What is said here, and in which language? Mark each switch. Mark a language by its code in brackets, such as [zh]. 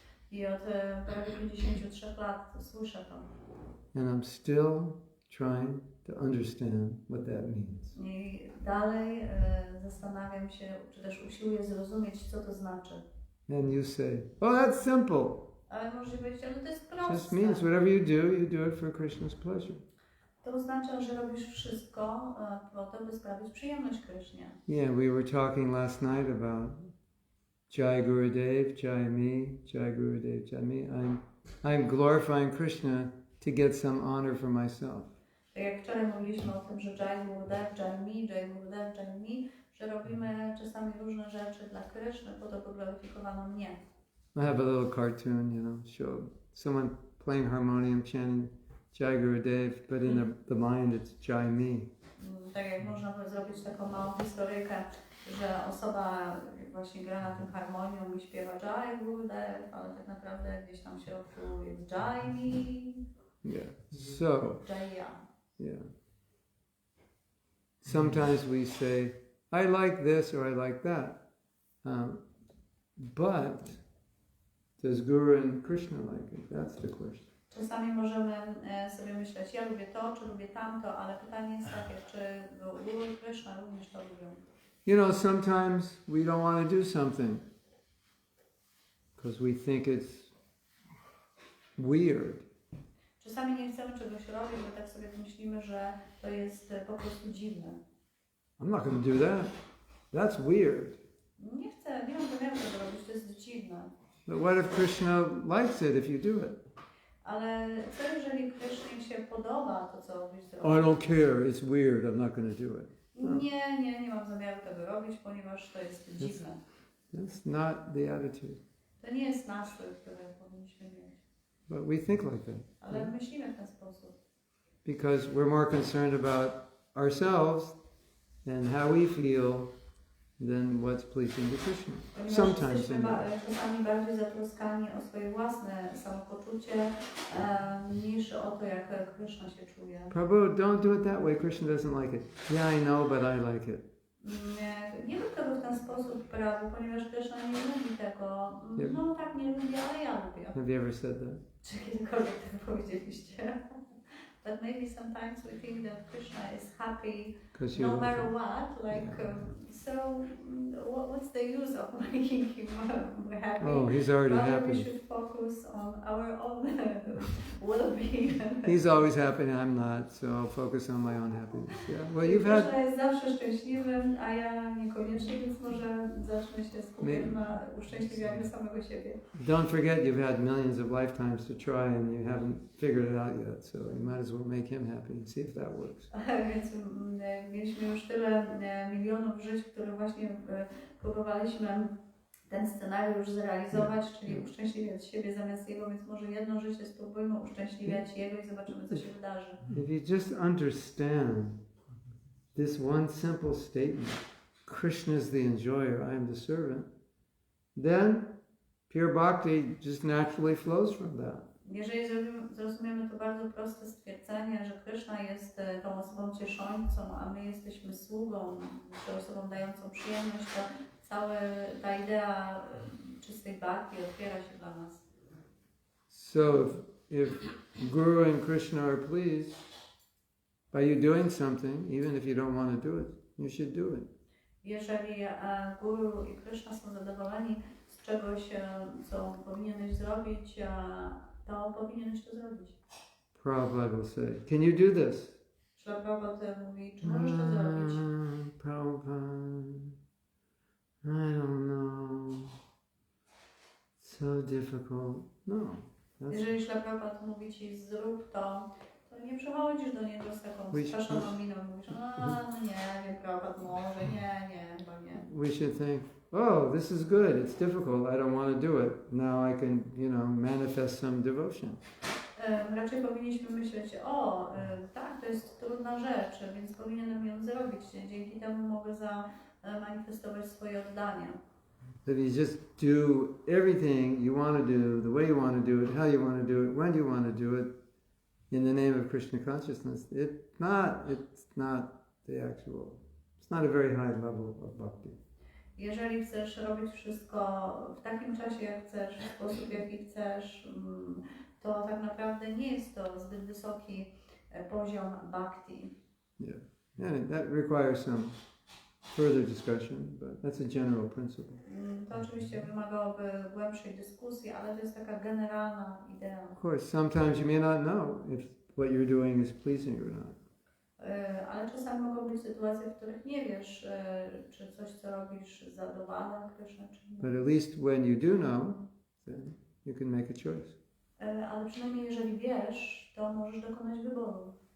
[pl] I od prawie 53 lat słyszę to. [en] And I'm still trying to understand what that means. [pl] I dalej zastanawiam się, czy też usiłuję zrozumieć, co to znaczy. [en] And you say, oh, that's simple. [pl] Ale możecie powiedzieć, ale to jest proste. [en] Just means whatever you do it for Krishna's pleasure. [pl] To oznacza, że robisz wszystko po to, by sprawić przyjemność Krysznie. [en] Yeah, we were talking last night about Jai Gurudev, Jai me, Jai Gurudev, Jai me. I'm glorifying Krishna to get some honor for myself. [pl] Tak jak wczoraj mówiliśmy o tym, że Jai Gurudev, Jai me, Jai Gurudev, Jai me, że robimy czasami różne rzeczy dla Kryszny po to, by gloryfikowano mnie. [en] I have a little cartoon, show someone playing harmonium, chanting Jai Gurudev, but in the mind it's Jai me. [pl] Tak jak można by zrobić taką małą historyjkę, że osoba właśnie gra na tym harmonium i śpiewa Jai Gurudev, ale tak naprawdę gdzieś tam w środku jest Jai me. [en] Yeah. So. [pl] Jai ja. [en] Yeah. Sometimes we say, I like this or I like that. But does Guru and Krishna like it? That's the question. [pl] Czasami możemy sobie myśleć, ja lubię to, czy lubię tamto, ale pytanie jest takie, czy Guru i Krishna również to lubią. [en] Sometimes we don't want to do something because we think it's weird. [pl] Czasami nie chcemy czegoś robić, bo tak sobie myślimy, że to jest po prostu dziwne. [en] I'm not going to do that. That's weird. [pl] Nie mam zamiaru tego robić, to jest dziwne. [en] But what if Krishna likes it if you do it? [pl] Ale co jeżeli Krysznie się podoba to, co byś zrobił? [en] I don't care, it's weird, I'm not going to do it. [pl] Nie mam zamiaru tego robić, ponieważ to jest dziwne. [en] That's not the attitude. [pl] To nie jest nastrój, który powinniśmy mieć. [en] But we think like that. [pl] Ale myślimy w ten sposób. [en] Because we're more concerned about ourselves and how we feel than what's pleasing to Krishna. Sometimes. [pl] Jesteśmy czasami bardziej zatroskani o swoje własne samopoczucie niż o to, jak Krishna się czuje. [en] Prabhu, don't do it that way. Krishna doesn't like it. Yeah, I know, but I like it. [pl] Nie rób tego w ten sposób, Prabhu, ponieważ Krishna nie lubi tego. No tak, nie lubi, ale ja lubię. [en] Have you ever said that? [pl] Czy kiedykolwiek tak powiedzieliście? [en] But maybe sometimes we think that Krishna is happy no matter what, like So what's the use of making him happy? Oh, he's already Rather we happy. should focus on our own well-being. He's always happy and I'm not, so I'll focus on my own happiness. Yeah. Well, you've [pl] Krishna [en] had... [pl] jest zawsze szczęśliwym, a ja niekoniecznie, więc może zacznę się skupiać na uszczęśliwianiu samego siebie. [en] Don't forget you've had millions of lifetimes to try and you haven't figured it out yet, so you might as well make him happy and see if that works. [pl] Więc mieliśmy już tyle milionów żyć, które właśnie próbowaliśmy ten scenariusz zrealizować, czyli uszczęśliwiać siebie zamiast jego, więc może jedno życie spróbujmy uszczęśliwiać jego i zobaczymy, co się wydarzy. [en] If you just understand this one simple statement, Krishna is the enjoyer, I am the servant, then pure bhakti just naturally flows from that. [pl] Jeżeli zrozumiemy to bardzo proste stwierdzenie, że Krishna jest tą osobą cieszącą, a my jesteśmy sługą, tą osobą dającą przyjemność, to cała ta idea czystej bhakti otwiera się dla nas. [en] So if Guru and Krishna are pleased by you doing something, even if you don't want to do it, you should do it. [pl] Jeżeli Guru i Krishna są zadowoleni z czegoś, co powinieneś zrobić, to powinieneś to zrobić. [en] Prabhupada will say, can you do this? [pl] Śla Prabhupada mówi, czy możesz to zrobić? [en] Prabhupada, I don't know. It's so difficult. No. [pl] Jeżeli Śla Prabhupada mówi ci zrób to, to nie przychodzisz do niego z taką straszoną miną i mówisz, no nie wiem, Prabhupada może, nie, chyba nie. [en] We should think, oh, this is good, it's difficult, I don't want to do it. Now I can, manifest some devotion. [pl] Raczej powinniśmy myśleć, tak, to jest trudna rzecz, więc powinienem ją zrobić. Dzięki temu mogę zamanifestować swoje oddanie. [en] If you just do everything you want to do, the way you want to do it, how you want to do it, when you want to do it, in the name of Krishna consciousness, it's not a very high level of bhakti. [pl] Jeżeli chcesz robić wszystko w takim czasie, jak chcesz, w sposób, jaki chcesz, to tak naprawdę nie jest to zbyt wysoki poziom bhakti. [en] Yeah, and that requires some further discussion, but that's a general principle. [pl] To oczywiście wymagałoby głębszej dyskusji, ale to jest taka generalna idea. [en] Of course, sometimes you may not know if what you're doing is pleasing or not. [pl] Ale czasami mogą być sytuacje, w których nie wiesz, czy coś, co robisz, zadowala Krishna, czy nie. [en] But at least when you do know, then you can make a choice. [pl] Ale przynajmniej jeżeli wiesz, to możesz dokonać wyboru.